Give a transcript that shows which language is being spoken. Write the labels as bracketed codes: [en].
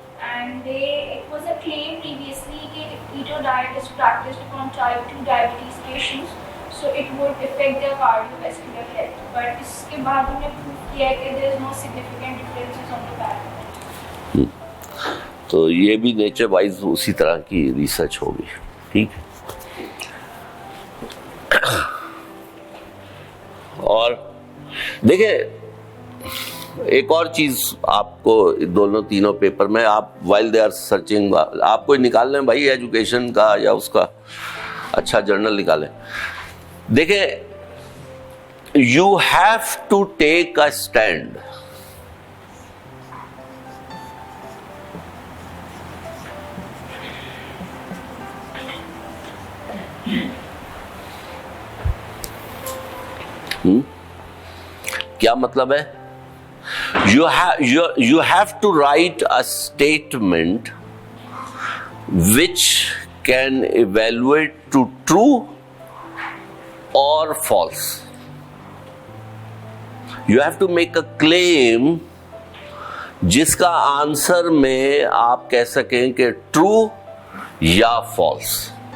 [en] And it was a claim previously that keto diet is practiced upon type 2 diabetes patients so it would affect their cardiovascular health. But [hi] इसके बाद उन्हें prove किया है कि [en] there is no significant differences on the parameters. [hi] तो ये भी nature wise उसी तरह की रिसर्च होगी, ठीक है। और देखिए एक और चीज आपको दोनों तीनों पेपर में आप [en] while they are searching [hi] आपको निकालना है भाई एजुकेशन का या उसका अच्छा जर्नल निकालें। [en] देखिए you have to take a stand. [hi] क्या मतलब है? [en] You have to write a statement which can evaluate to true or false. You have to make a claim [hi] जिसका आंसर में आप कह सकें कि ट्रू या फॉल्स।